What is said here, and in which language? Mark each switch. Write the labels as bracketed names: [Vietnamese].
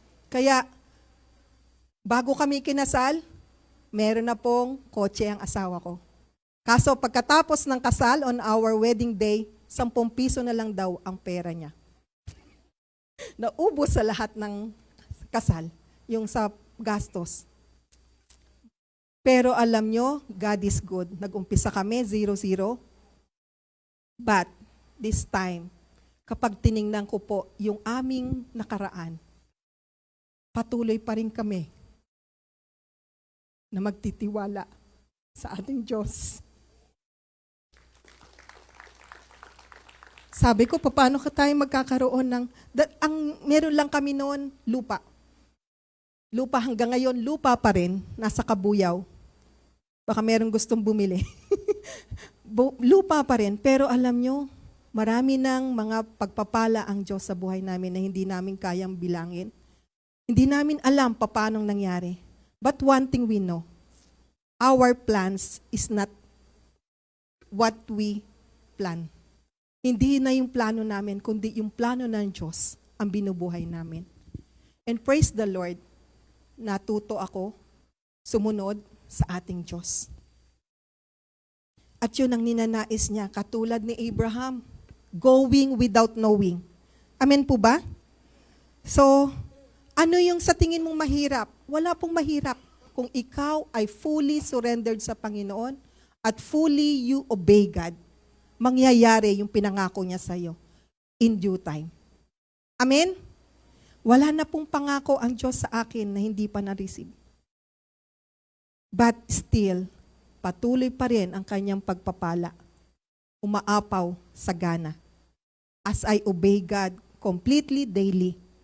[Filipino] Kaya, bago kami kinasal, meron na pong kotse ang asawa ko. Kaso pagkatapos ng kasal [English] on our wedding day, [Filipino] 10 piso na lang daw ang pera niya. Naubos sa lahat ng kasal, yung sa gastos. Pero alam nyo, [English] God is good. [Filipino] Nag-umpisa kami, 0-0. [English] But this time, [Filipino] kapag tiningnan ko po yung aming nakaraan, patuloy pa rin kami na magtitiwala sa ating Diyos. Sabi ko, paano ka tayo magkakaroon ng, meron lang kami noon, lupa. Lupa hanggang ngayon, lupa pa rin, nasa Kabuyaw. Baka meron gustong bumili. Lupa pa rin, pero alam nyo, marami ng mga pagpapala ang Diyos sa buhay namin na hindi namin kayang bilangin. Hindi namin alam paano nangyari. [English] But one thing we know, our plans is not what we plan. [Filipino] Hindi na yung plano namin, kundi yung plano ng Diyos ang binubuhay namin. [English] And praise the Lord, [Filipino] natuto ako sumunod sa ating Diyos. At yun ang ninanais niya, katulad ni Abraham, [English] going without knowing. [Filipino] Amen po ba? So, ano yung sa tingin mong mahirap? Wala pong mahirap kung ikaw ay [English] fully surrendered [Filipino] sa Panginoon at [English] fully you obey God. [Filipino] Mangyayari yung pinangako niya sa iyo [English] in due time. [Filipino] Amen? Wala na pong pangako ang Diyos sa akin na hindi pa na-receive. [English] But still, [Filipino] patuloy pa rin ang kanyang pagpapala. Umaapaw sa gana. [English] As I obey God completely daily.